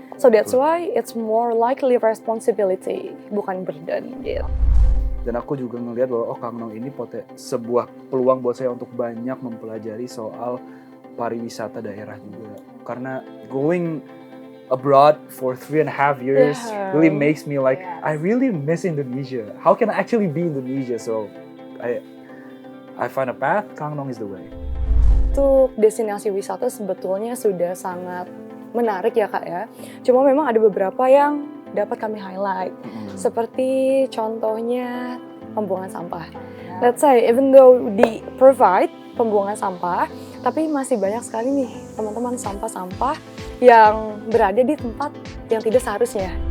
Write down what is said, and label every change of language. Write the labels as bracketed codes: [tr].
[en] So that's why it's more likely responsibility, [id] bukan [en] burden [id] gitu. Dan aku juga ngelihat bahwa Kang Nong ini sebuah peluang buat saya untuk banyak mempelajari soal pariwisata daerah juga. Karena [en] going abroad for 3.5 years really makes me like, I really miss Indonesia. How can I actually be Indonesia? So I find a path, Kang Nong is the way. [id] Untuk destinasi wisata sebetulnya sudah sangat menarik ya Kak ya. Cuma memang ada beberapa yang dapat kami highlight. Seperti contohnya pembuangan sampah. [en] Let's say even though [id] di provide pembuangan sampah, tapi masih banyak sekali nih teman-teman sampah-sampah yang berada di tempat yang tidak seharusnya.